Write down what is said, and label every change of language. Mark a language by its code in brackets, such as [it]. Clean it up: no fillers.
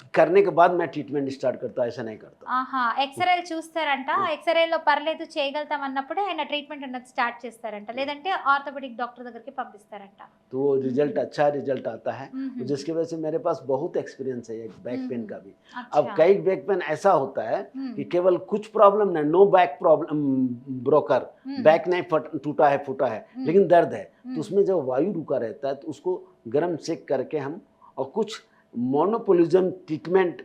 [hi] करने के बाद मैं ट्रीटमेंट स्टार्ट करता, ऐसा नहीं करता। [te] ఆహా! ఎక్స్‌రేలు చూస్తారంట. ఎక్స్‌రేలో పర్లేదు చేయగలుగుతాం అన్నప్పుడే ఆయన ట్రీట్మెంట్ అన్నది స్టార్ట్ చేస్తారంట. లేదంటే ఆర్థోపెడిక్ డాక్టర్ దగ్గరికి పంపిస్తారంట. [hi] तो वो रिजल्ट अच्छा रिजल्ट आता है, हम्म, जिसकी वजह से मेरे पास बहुत एक्सपीरियंस है बैक पेन का भी। अब अच्छा। कई बैक पेन ऐसा होता है हम्म, कि केवल कुछ प्रॉब्लम नहीं, [en] no back problem broker, hmm, [hi] बैक नहीं टूटा है फूटा है, हम्म, लेकिन दर्द है, हम्म, तो उसमें जब वायु रुका रहता है तो उसको गर्म सेक करके हम, और कुछ मोनोपोलिज्म ट्रीटमेंट,